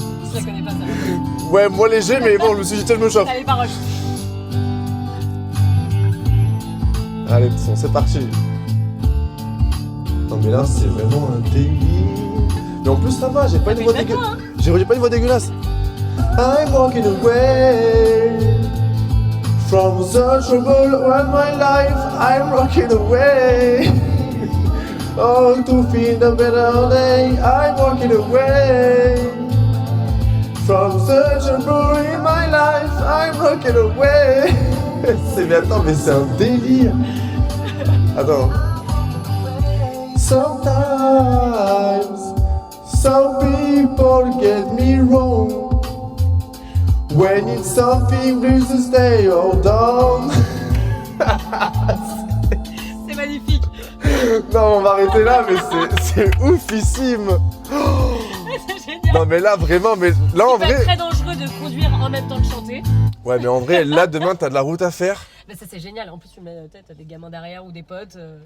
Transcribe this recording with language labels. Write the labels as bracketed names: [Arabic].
[French] Je la connais pas, ça. Ouais, moi léger, mais bon, je me suis dit, tiens, je me chauffe. T'as les paroles. Allez, de son, c'est parti. Non, mais là, c'est vraiment un délire. Mais en plus, ça va, j'ai pas une voix dégueulasse. J'ai pas une voix dégueulasse. [English] I'm walking away from the trouble of my life. I'm walking away. Oh, to feel a better day. I'm walking away from the trouble in my life. I'm walking away. [French] Mais attends, mais c'est un délire. Attends. [English] Sometimes some people get me wrong. When it's something please to stay or down. [French] C'est magnifique. Non, on va arrêter là, mais c'est oufissime. C'est génial. Non, mais là, vraiment, mais là, en Ça peut être vrai. très dangereux de conduire en même temps que chanter. Ouais, mais en vrai, là, demain, t'as de la route à faire. Mais ça, c'est génial. En plus, tu mets t'as des gamins derrière ou des potes.